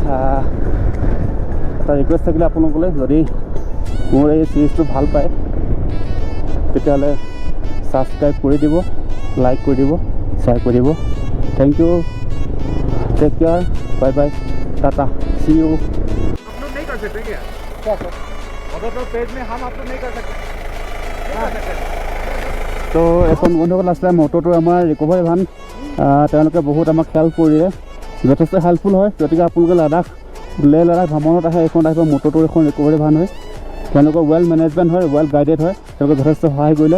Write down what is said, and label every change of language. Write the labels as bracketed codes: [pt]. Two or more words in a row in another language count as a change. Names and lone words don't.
[as] এটা ৰিকুৱেষ্ট থাকিলে আপোনালোকলৈ, যদি মোৰ এই চিৰিজটো ভাল পায় তেতিয়াহ'লে ছাবস্ক্ৰাইব কৰি দিব, লাইক কৰি দিব, শ্বেয়াৰ কৰি দিব। [en] thank you, take care, bye bye, টাটা, see you. [hi] अपलोड नहीं कर सकते क्या? क्या सर? मोटोरोबल पेज में हम अपलोड नहीं कर सकते। [as] তো এখন বন্ধুসকল আছিলে মটৰটোৰ আমাৰ [en] recovery van, [as] তেওঁলোকে বহুত আমাক হেল্প কৰিলে, যথেষ্ট হেল্পফুল হয়। গতিকে আপোনালোকে লেহ লাডাখ ভ্ৰমণত আহে, এইখন আহিব মটৰটোৰ এখন [en] recovery van [as] হয়। তেওঁলোকৰ [en] well management [as] হয়, [en] well guided [as] হয়, তেওঁলোকে যথেষ্ট সহায় কৰিলে।